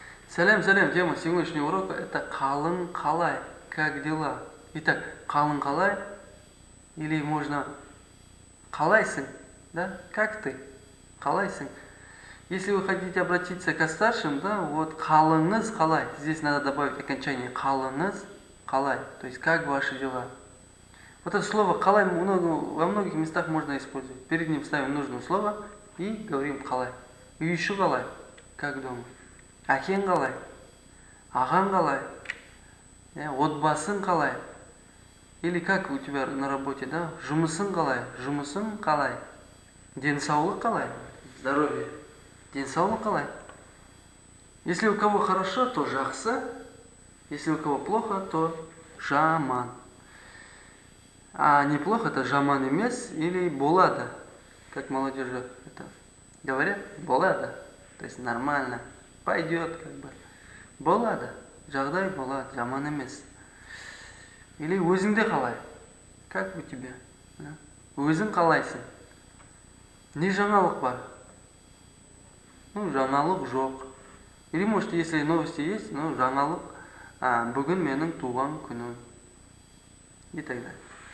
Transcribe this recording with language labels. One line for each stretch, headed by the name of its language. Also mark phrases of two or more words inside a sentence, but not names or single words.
Russian: Салям, салям, тема сегодняшнего урока это
Kazakh: қалың қалай,
Russian: как дела. Итак,
Kazakh: қалың қалай,
Russian: или можно қалайсың, да, как ты, қалайсың. Если вы хотите обратиться к старшим, да, вот
Kazakh: қалыңыз қалай,
Russian: здесь надо добавить окончание
Kazakh: қалыңыз қалай,
Russian: то есть как ваши дела. Вот это слово қалай во многих местах можно использовать. Перед ним ставим нужное слово и говорим қалай.
Kazakh: Үй іші қалай,
Russian: как дома.
Kazakh: Әкең қалай, ағаң қалай, отбасың қалай.
Russian: Или как у тебя на работе, да?
Kazakh: Жұмысың қалай, жұмысың қалай. Денсаулық қалай, здоровье. Денсаулық қалай.
Russian: Если у кого хорошо, то жақсы. Если у кого плохо, то жаман. А неплохо это
Kazakh: жаман емес
Russian: или болады. Как молодежь это говорят, болады. То есть нормально. Пойдет как бы.
Kazakh: Болады. Жағдай болады, жаман емес. Или өзіңде қалай.
Russian: Как у тебя?
Kazakh: Өзің қалайсың. Не жаңалық бар? Ну, жаңалық жоқ.
Russian: Или может, если новости есть, ну,
Kazakh: жаңалық. Бүгін менің туған күнім.
Russian: И так далее.